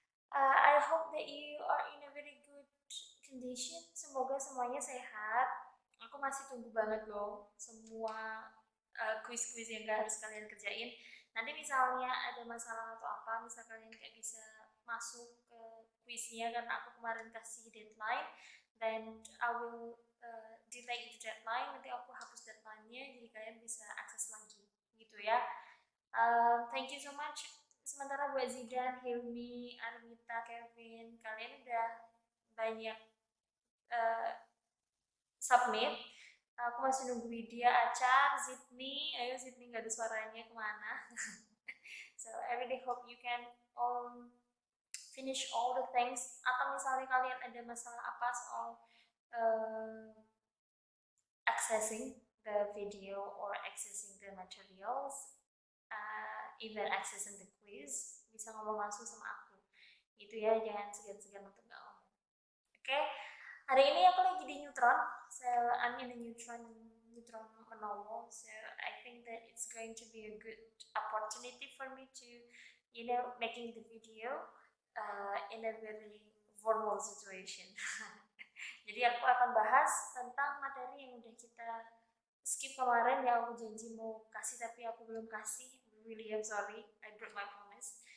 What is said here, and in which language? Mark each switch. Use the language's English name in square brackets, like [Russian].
[English] I hope that you are in a very good condition. [Indonesian] Semoga semuanya sehat. Aku masih tunggu banget loh semua quiz-quiz yang gak harus kalian kerjain. Nanti misalnya ada masalah atau apa, misal kalian gak bisa masuk ke quiznya karena aku kemarin kasih deadline, [English] then I will delay the deadline. [Indonesian] Nanti aku hapus deadline-nya, jadi kalian bisa akses lagi gitu ya. [English] Thank you so much. [Indonesian] Sementara buat Zidan, Hilmi, Armita, Kevin, kalian udah banyak submit. Aku masih nunggu Widya, Acar, Zidni. Ayo Zidni, gak ada suaranya, kemana? [English] So I really hope you can finish all the things. [Indonesian] Atau misalnya kalian ada masalah apa soal [English] accessing the video or accessing the materials, even accessing the quiz, [Indonesian] bisa ngomong langsung sama aku. Gitu ya, jangan segan-segan untuk gak ngomong. Oke? Hari ini aku lagi di [English] Neutron, so I'm in a Neutron Manowo, so I think that it's going to be a good opportunity for me to, making the video in a very formal situation. [Indonesian] Jadi aku akan bahas tentang materi yang udah kita skip kemarin, yang aku janji mau kasih tapi aku belum kasih. [English] Really, I'm sorry, I broke my promise.